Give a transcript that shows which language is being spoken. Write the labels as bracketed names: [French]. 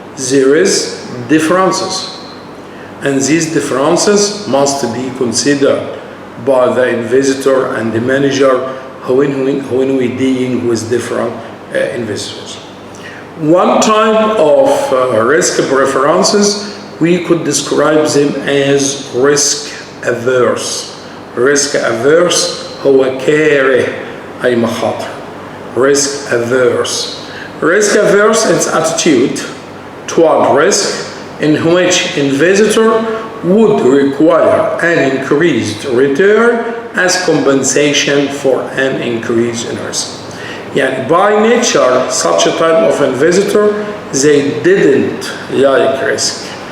[English] There is differences, and these differences must be considered by the investor and the manager when we're dealing with different investors. One type of risk preferences, we could describe them as risk averse. [Arabic] Risk averse هو كاره أي مخاطر. [English] Risk averse. Risk averse is attitude toward risk in which investor would require an increased return as compensation for an increase in risk. Yani by nature, such a type of investor, they didn't like risk.